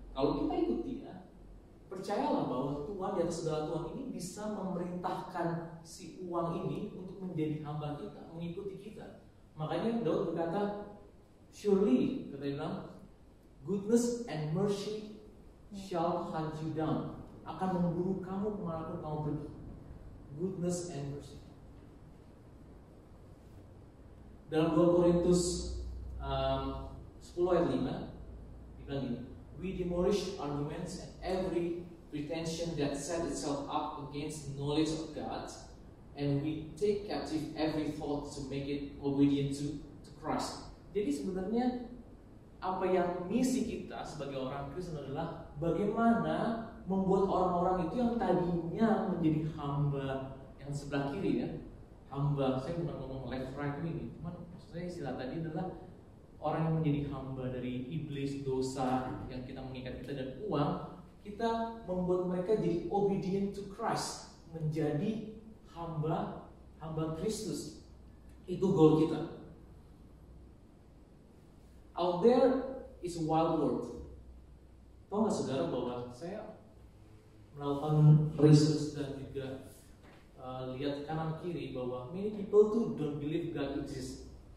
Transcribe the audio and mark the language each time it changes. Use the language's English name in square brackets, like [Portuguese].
[Indonesian] Kalau kita ikut dia, percayalah bahwa Tuhan di atas segala Tuhan ini bisa memerintahkan si uang ini untuk menjadi hamba kita, mengikuti kita. Makanya Daud berkata, [English] surely, [Indonesian] kata dia bilang, [English] goodness and mercy shall hunt you down. [Indonesian] Akan memburu kamu kemanapun kamu pergi. [English] Goodness and mercy. [Indonesian] Dalam 2 Korintus 10 ayat 5 dibilang gini, [English] we demolish arguments and every pretension that set itself up against the knowledge of God, and we take captive every thought to make it obedient to Christ. [Indonesian] Jadi sebenarnya apa yang misi kita sebagai orang Kristen adalah bagaimana membuat orang-orang itu yang tadinya menjadi hamba yang sebelah kiri ya, hamba, saya bukan ngomong left right ini, cuman maksud saya istilah tadi adalah orang yang menjadi hamba dari iblis, dosa yang kita mengikat kita dan uang, kita membuat mereka jadi [English] obedient to Christ, [Indonesian] menjadi hamba Kristus. Itu goal kita. [English] Out there is a wild world. [Indonesian] Tahu nggak saudara bahwa saya melakukan research dan juga lihat kanan kiri bahwa [English] many people [Indonesian] tuh [English] don't believe God exists.